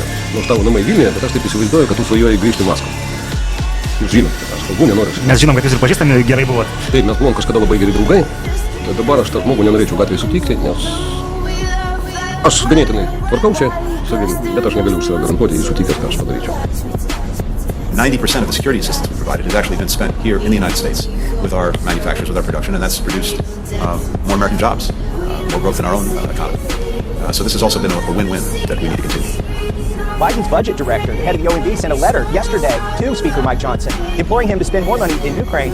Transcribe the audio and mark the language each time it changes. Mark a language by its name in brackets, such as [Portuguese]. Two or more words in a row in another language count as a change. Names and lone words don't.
[Lithuanian] Nors tavo namai Vilniuje, bet aš taip įsivaizduoju, kad tu svajoji grįžti į Maskvą. Jūs žinot, kad aš kalbu nenoriu. Mes žinom, kad jūs ir pažįstami gerai buvot. Taip, mes buvom kažkada labai geri draugai, bet dabar aš tą žmogų nenorėčiau gatvėje sutikti, nes aš ganėtinai tvarkausi savim, bet aš negaliu save garantuoti, jį sutikęs, ką aš padaryčiau. [English] 90% of the security assistance we provided has actually been spent here in the United States with our manufacturers, with our production, and that's produced more American jobs, more growth in our own economy. So this has also been a win-win that we need to continue. Biden's budget director, the head of the OED, sent a letter yesterday to Speaker Mike Johnson, imploring him to spend more money in Ukraine.